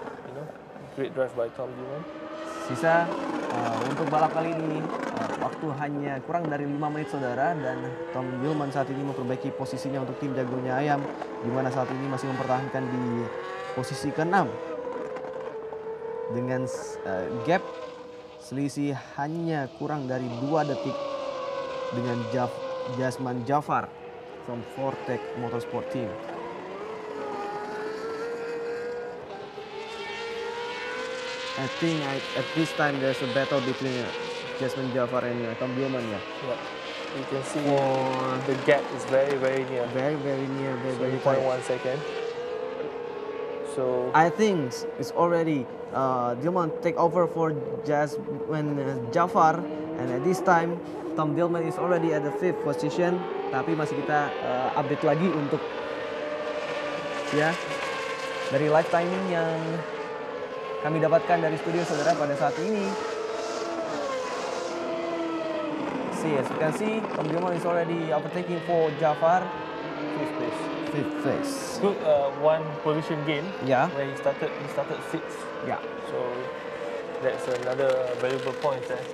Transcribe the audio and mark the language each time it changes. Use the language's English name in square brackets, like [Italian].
[English] You know, great drive by Tom Dimon. [Indonesian] Sisa untuk balap kali ini waktu hanya kurang dari 5 menit saudara, dan Tom Dillman saat ini memperbaiki posisinya untuk tim Jagonya Ayam, di mana saat ini masih mempertahankan di posisi ke-6 dengan gap selisih hanya kurang dari 2 detik dengan Jasman Jafar [English] from [Indonesian] Vortec Motorsport Team. [English] I think at this time there's a battle between Jasman Jafar and Tom Dillman. Yeah. You can see the gap is very near. Very near. Very 0.1 second. So I think it's already Dillman take over for Jasman Jafar, and at this time Tom Dillman is already at the 5th position. [Indonesian] Tapi masih kita update lagi untuk ya dari live timing yang kami dapatkan dari studio saudara pada saat ini. [English] As you can see, Tom Dillman is already overtaking for Jafar. 5th place. 5th place. Good one position gain. Yeah. Where he started 6th. Yeah. So that's another valuable point there.